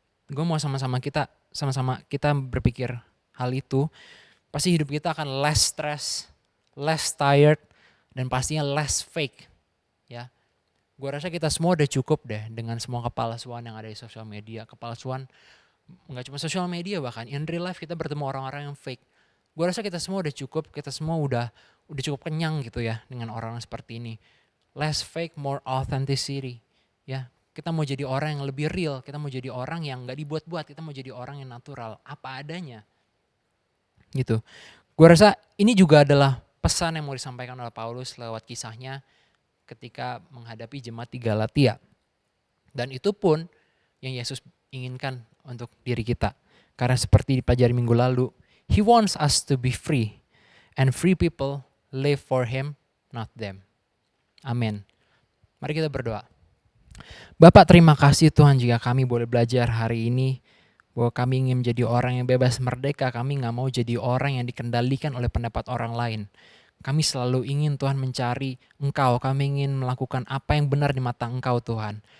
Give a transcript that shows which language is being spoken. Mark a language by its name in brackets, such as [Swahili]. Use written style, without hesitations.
[Indonesian] Gue mau sama-sama kita berpikir hal itu, pasti hidup kita akan [English] less stress, less tired, [Indonesian] dan pastinya [English] less fake. [Indonesian] Ya, gue rasa kita semua udah cukup deh dengan semua kepalsuan yang ada di sosial media. Kepalsuan nggak cuma sosial media, bahkan [English] in real life [Indonesian] kita bertemu orang-orang yang fake. Gue rasa kita semua udah cukup, kita semua udah cukup kenyang gitu ya dengan orang seperti ini. [English] Less fake, more authenticity. [Indonesian] Ya, kita mau jadi orang yang lebih real, kita mau jadi orang yang nggak dibuat-buat, kita mau jadi orang yang natural, apa adanya. Gitu. Gue rasa ini juga adalah pesan yang mau disampaikan oleh Paulus lewat kisahnya ketika menghadapi jemaat di Galatia. Dan itu pun yang Yesus inginkan untuk diri kita. Karena seperti dipelajari minggu lalu, [English] He wants us to be free. And free people live for Him, not them. [Indonesian] Amin. Mari kita berdoa. Bapak, terima kasih Tuhan jika kami boleh belajar hari ini bahwa kami ingin menjadi orang yang bebas merdeka. Kami gak mau jadi orang yang dikendalikan oleh pendapat orang lain. Kami selalu ingin Tuhan mencari Engkau. Kami ingin melakukan apa yang benar di mata Engkau Tuhan.